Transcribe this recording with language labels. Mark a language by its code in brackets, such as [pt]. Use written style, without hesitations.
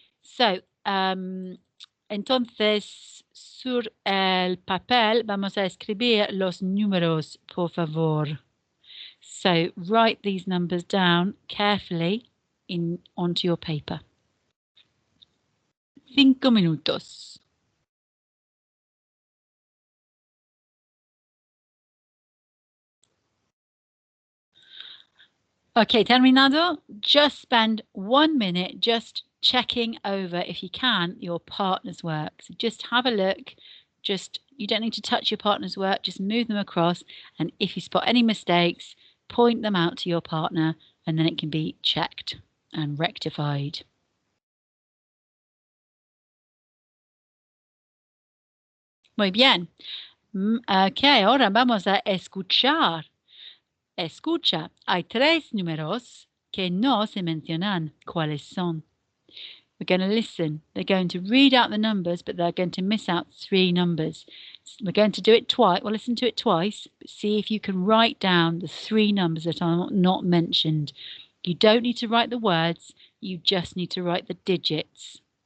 [es] So, entonces, sur el papel vamos a escribir los números, por favor. [en] So, write these numbers down carefully onto your paper. [es] 5 minutos. [en] Okay, terminado. Just spend 1 minute just checking over, if you can, your partner's work. So just have a look. You don't need to touch your partner's work. Just move them across. And if you spot any mistakes, point them out to your partner, and then it can be checked and rectified. [es] Muy bien. Ok, ahora vamos a escuchar. Escucha, hay 3 números que no se mencionan. ¿Cuáles son? [en] We're going to listen. They're going to read out the numbers, but they're going to miss out 3 numbers. We're going to do it twice. We'll listen to it twice, but see if you can write down the 3 numbers that are not mentioned. You don't need to write the words. You just need to write the digits.